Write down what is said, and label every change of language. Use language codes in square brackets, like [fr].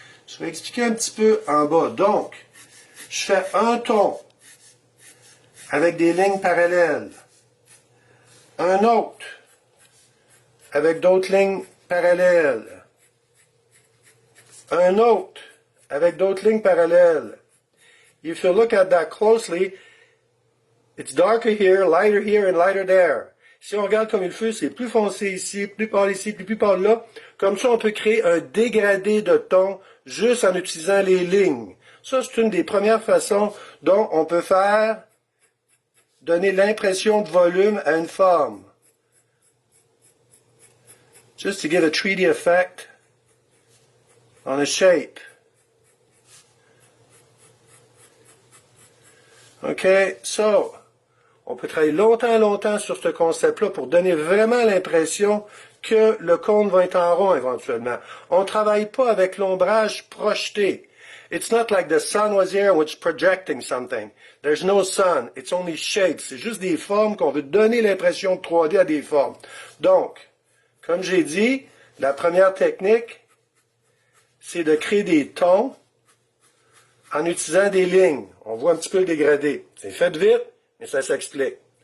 [fr] Je vais expliquer un petit peu en bas. Donc, je fais un ton avec des lignes parallèles. Un autre avec d'autres lignes parallèles. Un autre avec d'autres lignes parallèles. [en] If you look at that closely, it's darker here, lighter here, and lighter there. [fr] Si on regarde comme il fait, c'est plus foncé ici, plus pâle ici, plus pâle là. Comme ça, on peut créer un dégradé de ton juste en utilisant les lignes. Ça, c'est une des premières façons dont on peut donner l'impression de volume à une forme. [en] Just to give a 3D effect on a shape. [fr] OK, so, on peut travailler longtemps sur ce concept-là pour donner vraiment l'impression que le cône va être en rond éventuellement. On ne travaille pas avec l'ombrage projeté. [en] It's not like the sun was here and was projecting something. There's no sun. It's only shapes. [fr] C'est juste des formes qu'on veut donner l'impression de 3D à des formes. Donc, comme j'ai dit, la première technique, c'est de créer des tons en utilisant des lignes. On voit un petit peu le dégradé. C'est fait vite, mais ça s'explique.